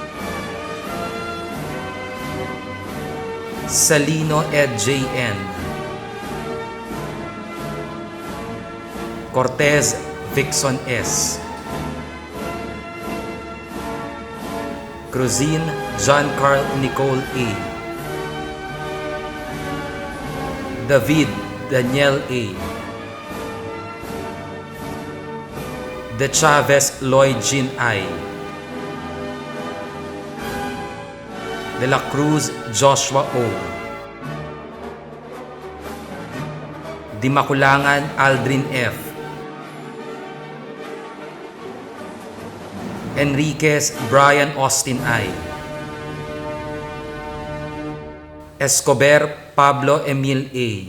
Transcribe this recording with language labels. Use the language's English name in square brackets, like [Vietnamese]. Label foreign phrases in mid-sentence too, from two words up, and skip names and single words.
[English] Salino Ed J.N. Cortez Vixon S. Cruzin John Carl Nicole A. David Daniel A. De Chavez Lloyd Jean I. De la Cruz Joshua O. Di Makulangan Aldrin F. Enriquez Brian Austin I. Escobar Pablo Emil A.